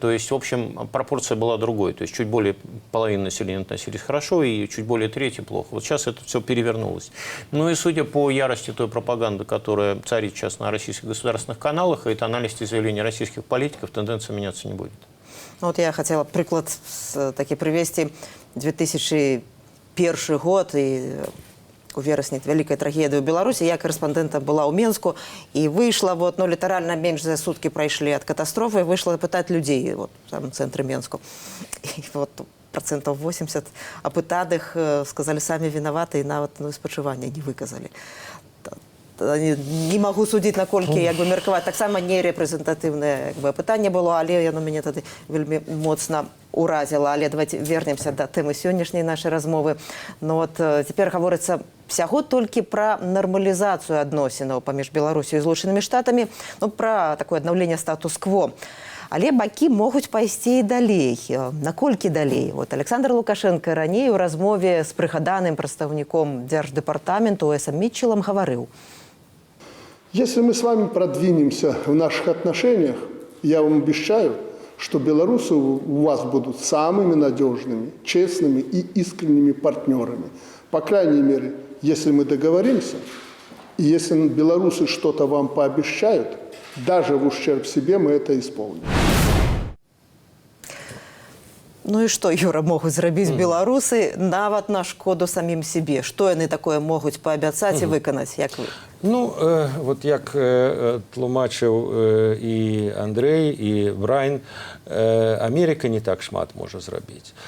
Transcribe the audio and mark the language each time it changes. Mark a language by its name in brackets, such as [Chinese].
[Russian] То есть, в общем, пропорция была другой. То есть, чуть более половины населения относились хорошо и чуть более трети плохо. Вот сейчас это все перевернулось. Ну и судя по ярости той пропаганды, которая царит сейчас на российских государственных каналах, и тональности заявлений российских политиков, тенденция меняться не будет. Ну, вот я хотела приклад таки привести. [Belarusian] 2001 год, и у верасні вялікая трагедыя ў Беларусі. Я карэспандэнтам была ў Менску, і выйшла, вот, ну, літаральна менш за суткі прайшлі ад катастрофы, выйшла пытаць людзей вот, там, в цэнтры Менску. І вот 80% апытаных сказалі, самі вінаваты, і нават спачування не выказалі. [Russian] Не могу судить, [Belarusian] наколькі як бы меркаваць. Таксама не рэпрэзентатыўнае пытанне было, але яно мяне тады вельмі моцна уразіла. Але [Russian] давайте вернемся [Belarusian] да тэмы сённяшняй нашай размовы. Ну вот цяпер гаворыцца всяго толькі пра нармалізацыю адносінаў паміж Беларусю і Злучанымі Штатамі, ну, пра такое аднаўленне статус-кво. Але бакі могуць пайсці і далей. Наколькі далей? Вот Александр Лукашенко раней у размове з прыгаданым прадстаўніком Дзярждэпартаменту Эсам Митчеллом гаварыў: [Russian] если мы с вами продвинемся в наших отношениях, я вам обещаю, что белорусы у вас будут самыми надежными, честными и искренними партнерами. По крайней мере, если мы договоримся, и если белорусы что-то вам пообещают, даже в ущерб себе мы это исполним. [Belarusian] Ну і што, Юра, могуць зрабіць беларусы нават на шкоду самім сябе? Што яны такое могуць паабяцаць і выканаць, як вы? Ну, вот як тлумачыў і Андрэй, і Брайн, Амерыка не так шмат можа зрабіць.